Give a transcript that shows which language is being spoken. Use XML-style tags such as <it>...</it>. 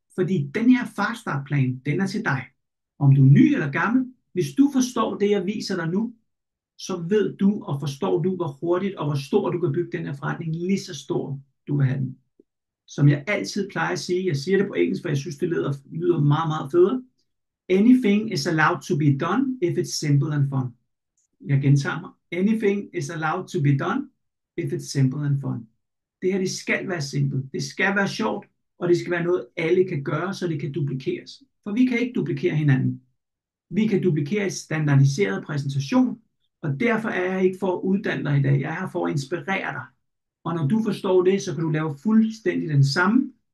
<da>Fordi den her faststart-plan, den er til dig. Om du er ny eller gammel, hvis du forstår det, jeg viser dig nu, så ved du og forstår du, hvor hurtigt og hvor stor du kan bygge den her forretning, lige så stor du vil have den. Som jeg altid plejer at sige, jeg siger det på engelsk, for jeg synes, det lyder meget, meget federe.</da> <en>Anything is allowed to be done if it's simple and fun.</en> <da>Jeg gentager mig.</da> <en>Anything is allowed to be done if it's simple and fun.</en> <da>Det her, det skal være simpelt. Det skal være sjovt, og det skal være noget, alle kan gøre, så det kan duplikeres. For vi kan ikke duplikere hinanden. Vi kan duplikere en standardiseret præsentation, og derfor er jeg ikke for at uddanne dig i dag. Jeg er her for at inspirere dig. Og når du forstår det, så kan du lave fuldstændig den samme.</da>